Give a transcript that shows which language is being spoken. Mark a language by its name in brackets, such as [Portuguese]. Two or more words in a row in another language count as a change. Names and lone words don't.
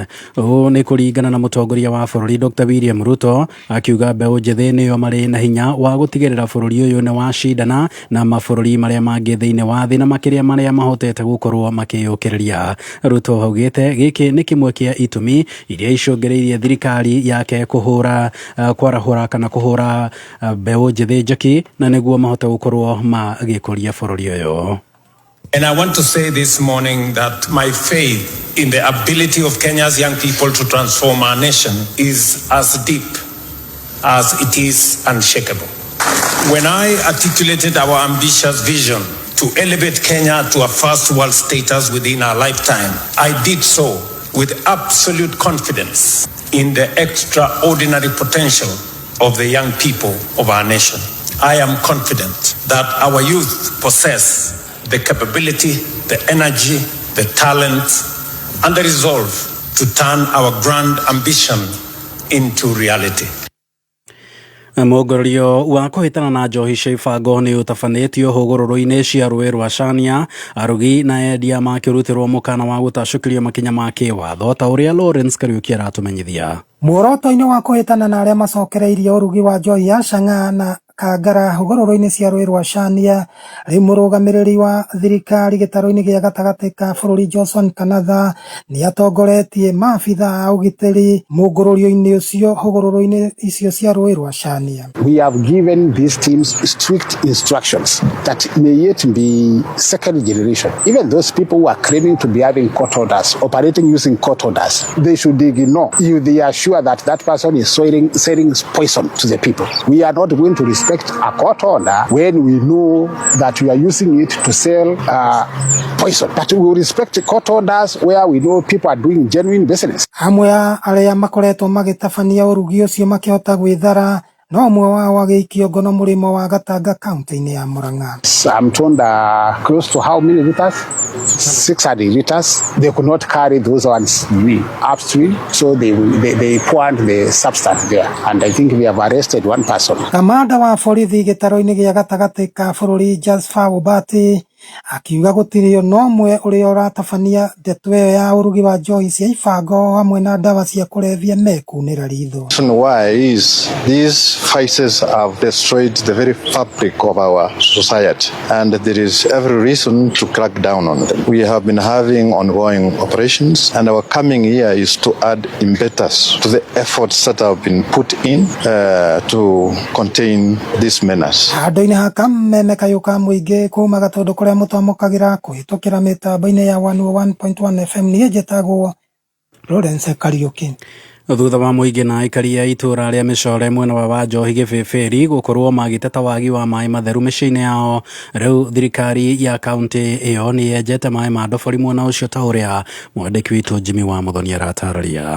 [Kikuyu] Ũũ nĩ kũringana na mũtongoria wa bũrũri Dr. William Ruto akiuga mbeũ njĩthĩ nĩo marĩ na hinya wa gũtigĩrĩra bũrũri ũyũ nĩ wacindana na mabũrũri marĩa mangĩ thĩinĩ wa thĩ na makĩria marĩa mahotete gũkorwo makĩyũkĩrĩria. Ruto augĩte gĩkĩ nĩ kĩmwe kĩa itũmi iria icũngĩrĩirie thirikari yake kwarahũra kana kũhũra mbeũ njĩthĩ njeki na nĩguo mahote gũkorwo magĩkũria bũrũri ũyũ. [English] And I want to say this morning that my faith in the ability of Kenya's young people to transform our nation is as deep as it is unshakable. When I articulated our ambitious vision to elevate Kenya to a first world status within our lifetime, I did so with absolute confidence in the extraordinary potential of the young people of our nation. I am confident that our youth possess the capability, the energy, the talent, and the resolve to turn our grand ambition into reality. [Kikuyu] Mũgongorio wa kũhĩtana na njohi cia ibango nĩ ũtabanĩtio hũgũrũrũ-inĩ cia rũĩ rwa Chania, arugi na endia makĩrutĩrwo mũkana wa gũtacũkĩrio makinya ma kĩwatho ta ũrĩa Lawrence Kariuki aratũmenyithia. Muoroto-inĩ wa kũhĩtana na arĩa macokereirie ũrugi wa njohi ya Chang'aa na Kangara hũgũrũrũ-inĩ cia rũĩ rwa Chania, rĩu mũrũgamĩrĩri wa thirikari gĩtarũ-inĩ gĩa gatagatĩ ka bũrũri Johnson Kanatha nĩ atongoretie maabitha a ũgitĩri mũngũrũrio-inĩ ũcio hũgũrũrũ-inĩ icio cia rũĩ rwa Chania. [English] We have given these teams strict instructions that may yet be second generation. Even those people who are claiming to be having court orders, operating using court orders, they should ignore if they are sure that that person is selling poison to the people. We are not going to respect a court order when we know that we are using it to sell poison. But we will respect court orders where we know people are doing genuine business. [Kikuyu] Amwe arĩa makoretwo magĩtabania ũrugi ũcio makĩhota gwĩthara no ũmwe wao agĩikio ngono mũrĩmo wa Gatanga kaunti-inĩ ya Murang'a. [English] I'm told close to how many liters? 600 liters. They could not carry those ones upstream, so they poured the substance there, and I think we have arrested one person. [Kikuyu] Kamanda wa borithi gĩtarũ-inĩ gĩa gatagatĩ ka bũrũri Jasper Obati akiuga gũtirĩ no ũmwe ũrĩa ũratabania ndeto ĩyo ya ũrugi wa njohi cia ibango hamwe na ndawa cia kũrebia mekunĩra ritho. [English] Why is these vices have destroyed the very fabric of our society, and there is every reason to crack down on them. We have been having ongoing operations, and our coming here is to add impetus to the efforts that have been put in to contain this menace. [Kikuyu] Handũ-inĩ haka meme kayũ ka mũingĩ kuma Gatũndũ kũrĩa mũtamũkagĩra kũhĩtũkĩra mĩtambo-inĩ ya 101.1 FM niĩ njĩtagwo Lawrence Kariuki. Thutha wa mũingĩ na aikari a itũra rĩa Mĩcore mwena wa Njohi Gĩbĩbĩri gũkorwo magĩteta wagi wa maĩ matheru mĩciĩ-inĩ yao, rĩu thirikari ya kaunti ĩyo nĩ yenjete maĩ ma ndobori mwena ũcio ta ũrĩa mwandĩki witũ Jimmy wa Muthoni aratarĩria.